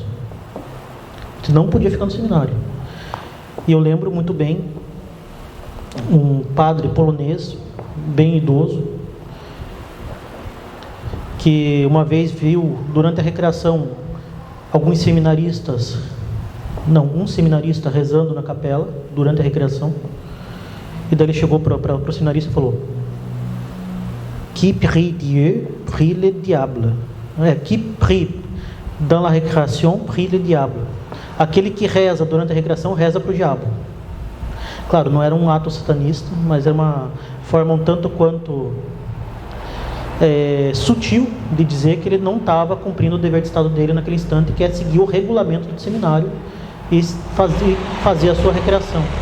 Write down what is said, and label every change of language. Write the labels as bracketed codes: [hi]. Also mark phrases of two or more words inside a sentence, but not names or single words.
[pt] A gente não podia ficar no seminário. E eu lembro muito bem um padre polonês, bem idoso, que uma vez viu, durante a recreação, um seminarista rezando na capela, durante a recreação. E daí ele chegou para o seminarista e falou: [fr] Qui prie Dieu, prie le diable. Qui prie dans la récréation, prie le diable. [pt] Aquele que reza durante a recreação, reza para o diabo. Claro, não era um ato satanista, mas era uma forma um tanto quanto sutil de dizer que ele não estava cumprindo o dever de Estado dele naquele instante, que é seguir o regulamento do seminário e fazer a sua recreação.